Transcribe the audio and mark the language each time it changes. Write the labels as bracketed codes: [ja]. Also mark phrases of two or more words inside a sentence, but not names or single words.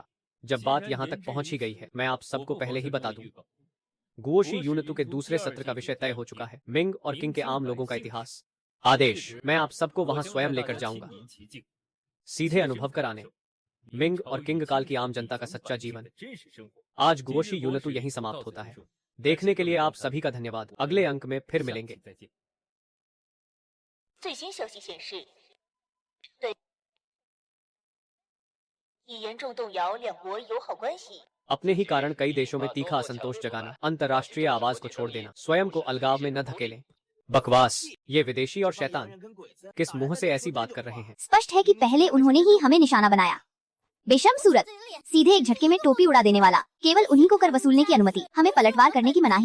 [hi] जब बात यहाँ तक पहुंच ही गई है, मैं आप सबको पहले ही बता दूं, गुओशी यूनिटू के दूसरे सत्र का विषय तय हो चुका है, मिंग और किंग के आम लोगों का इतिहास। आदेश, मैं आप सबको वहां स्वयं लेकर जाऊंगा, सीधे अनुभव कराने मिंग और किंग काल की आम जनता का सच्चा जीवन। आज गुओशी यूनिटू यहीं समाप्त होता है। देखने के लिए आप सभी का धन्यवाद। अगले अंक में फिर मिलेंगे। [zh] 最新消息显示，对已严重动摇两国友好关系。 [hi] अपने ही कारण कई देशों में तीखा असंतोष जगाना, अंतर्राष्ट्रीय आवाज को छोड़ देना, स्वयं को अलगाव में न धकेलें। बकवास, ये विदेशी और शैतान किस मुंह से ऐसी बात कर रहे हैं? स्पष्ट है कि पहले उन्होंने ही हमें निशाना बनाया। बेशर्म सूरत, सीधे एक झटके में टोपी उड़ा देने वाला, केवल उन्हीं को कर वसूलने की अनुमति, हमें पलटवार करने की मनाही।